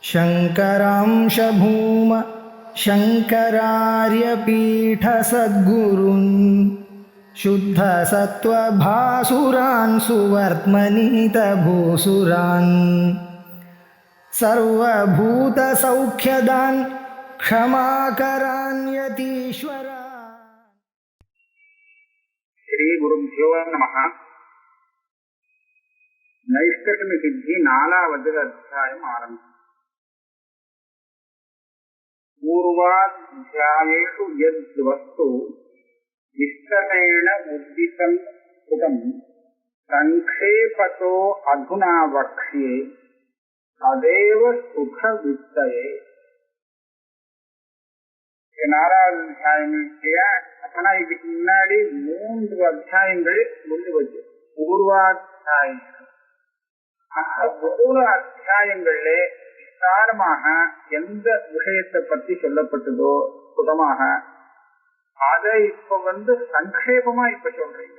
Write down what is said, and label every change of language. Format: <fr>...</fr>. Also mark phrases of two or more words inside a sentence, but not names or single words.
<sa>शङ्करांश भूम शङ्करार्यपीठसद्गुरून् शुद्धसत्त्वभासुरान् सुवर्त्मनीतभूसुरान् सर्वभूतसौख्यदान् क्षमाकरान् यतीश्वरान्। श्री गुरुभ्यो नमः।</sa> <ta>नैष्कर्म्य सिद्धि 4வது அத்தியாயம் ஆரம்பம்.</ta> <sa>पूर्वाध्यायेषु यद्वस्तु विस्तरेण उद्दितं कृतं संक्षेपतो अधुना वक्ष्ये तदेव सुखवित्तये.</sa> <ta>4வது அத்தியாயம் அப்பனா இதுக்கு முன்னாடி 3 அத்தியாயங்கள் முடிஞ்சு வச்சு பூர்வாத்தியாயம் 3 அத்தியாயங்கள்ல விசாரமாக எந்த விஷயத்தை பற்றி சொல்லப்பட்டதோ சுதமாக அதை இப்ப சங்கேபமா இப்ப சொல்றீங்க.</ta>